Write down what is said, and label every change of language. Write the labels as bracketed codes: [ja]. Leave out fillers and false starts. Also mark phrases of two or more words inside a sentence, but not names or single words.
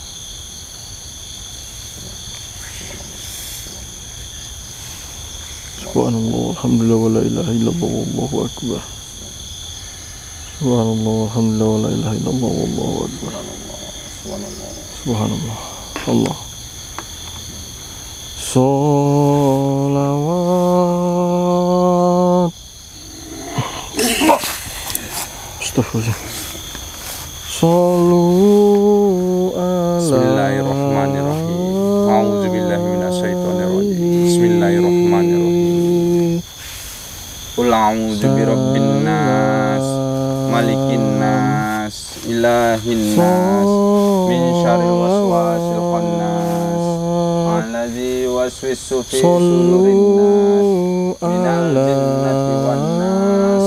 [ar] سبحان الله والحمد لله ولا إله إلا الله والله أكبر. سبحان الله والحمد لله ولا إله إلا الله والله أكبر. Subhanallah, Allah. Sholawat. Astagfirullah. صلوا على. بسم الله الرحمن الرحيم أعوذ بالله من الشيطان الرجيم. Bismillahirrahmanirrahim. قل أعوذ برب الناس ملك الناس إله الناس من شر الوسواس الخناس الذي يوسوس في صدور الناس من الجنة والناس.